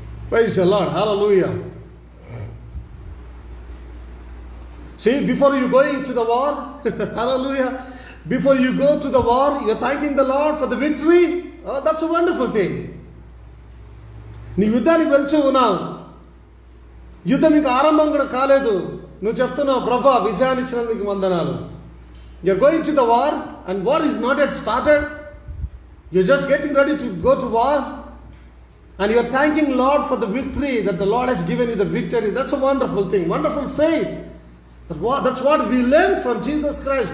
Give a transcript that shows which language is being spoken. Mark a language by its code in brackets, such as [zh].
[en] Praise the Lord. Hallelujah. See, before you go into the war, hallelujah, before you go to the war, you're thanking the Lord for the victory. Oh, that's a wonderful thing. [te] నీవు యుద్ధానికి వెళ్తూ ఉన్నావు, యుద్ధం ఇంకా ఆరంభం కూడా కాలేదు, నువ్వు చెప్తున్నావు ప్రభా విజయాన్ని ఇచ్చినందుకు వందనాలు. [en] You're going to the war and war is not yet started. You're just getting ready to go to war and you're thanking Lord for the victory, that the Lord has given you the victory. That's a wonderful thing, wonderful faith. That's what we learn from Jesus Christ.